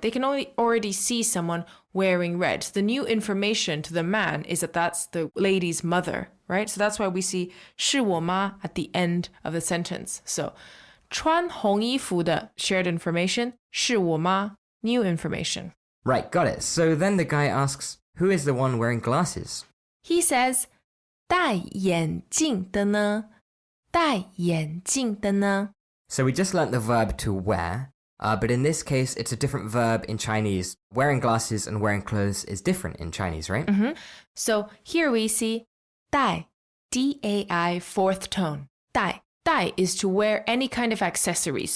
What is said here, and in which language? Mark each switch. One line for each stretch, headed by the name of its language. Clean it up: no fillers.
English: They can already see someone wearing red. So the new information to the man is that that's the lady's mother, right? So that's why we see 是我妈 at the end of the sentence. So
Chinese: 穿红衣服的
English: shared information,
Chinese: 是我妈
English: new information. Right, got it. So then the guy asks, who is the one wearing glasses? He says,
Chinese: 戴眼镜的呢? 戴眼镜的呢?
English: So we just learnt the verb to wear, but in this case, it's a different verb in Chinese. Wearing glasses and wearing clothes is different in Chinese, right? So here we see 戴, D-A-I, fourth tone. 戴. 戴 is to wear any kind of accessory.